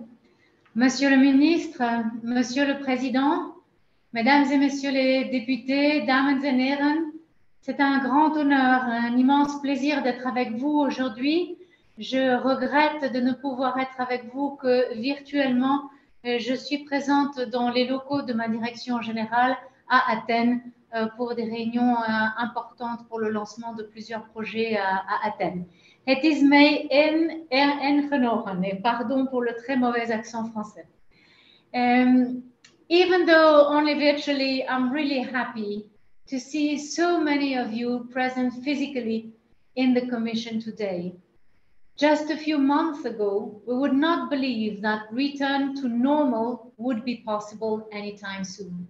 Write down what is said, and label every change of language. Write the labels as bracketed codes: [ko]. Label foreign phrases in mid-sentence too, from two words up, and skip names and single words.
[fr] Monsieur le ministre, Monsieur le Président, Mesdames et Messieurs les députés, [de] Damen und Herren, [fr] c'est un grand honneur, un immense plaisir d'être avec vous aujourd'hui. Je regrette de ne pouvoir être avec vous que virtuellement. Je suis présente dans les locaux de ma direction générale à Athènes pour des réunions importantes pour le lancement de plusieurs projets à Athènes. [nl] Het is mij een genoegen, [fr] et pardon pour le très mauvais accent français. [en] Even though only virtually, I'm really happy to see so many of you present physically in the Commission today. Just a few months ago, we would not believe that return to normal would be possible anytime soon.